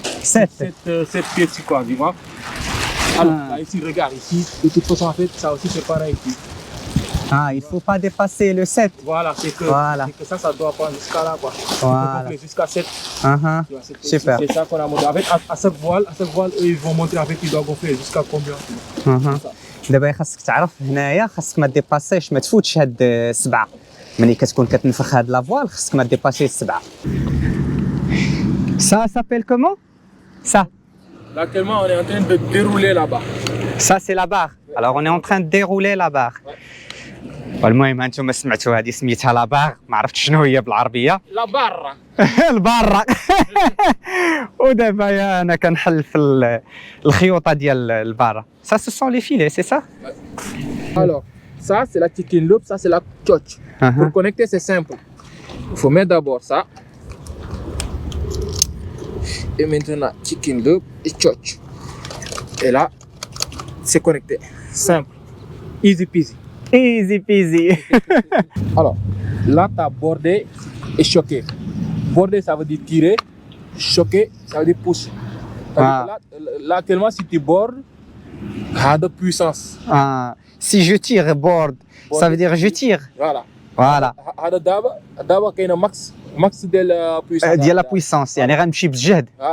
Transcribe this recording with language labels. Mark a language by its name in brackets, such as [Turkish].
[French] 7 pieds ici quoi, tu vois. Alors, là, ici, regarde, ici, de toute façon, en fait, ça aussi c'est pareil ici. Il faut pas dépasser le 7. Voilà, c'est que ça doit prendre jusqu'à là quoi. Voilà. Donc, jusqu'à 7. Super. C'est ça qu'on a monté. En fait, à cette voile, eux, ils vont montrer en fait qu'ils doivent gonfler jusqu'à combien. [Arabic] دابا خاصك تعرف هنايا خاصك ما ديباسيش ما تفوتش هاد السبعه. ملي كتكون كتنفخ هاد لافوال خاصك ما ديباسيش السبعه. [French] Ça s'appelle comment? Ça. Là, actuellement, on est en train de dérouler la barre. Ça c'est la barre. Alors on est en train de dérouler la barre. [Arabic] المهم انتم سمعتوا هذه سميتها لا بار، ما عرفتش شنو هي بالعربيه. لا بارة. البارة. ودابا انا كنحل في الخيوطه ديال البارة. [French] Ça ce sont les filets, c'est ça? Alors, ça c'est la chicken loop, ça c'est la tchotch. Pour connecter c'est simple. Il faut mettre d'abord ça. Et maintenant chicken loop et tchotch. Et là, c'est connecté. Simple. [English] Easy peasy. Easy peasy. [French] Alors, là, tu as bordé et choqué. Border, ça veut dire tirer. Choquer, ça veut dire pousser. Là, actuellement, si tu bordes, a de puissance. Si je tire, borde, ça veut dire je tire. Voilà. D'abord, il y a un max de la puissance. [Arabic] ديال لا بويسونس يعني غنمشي بالجهد.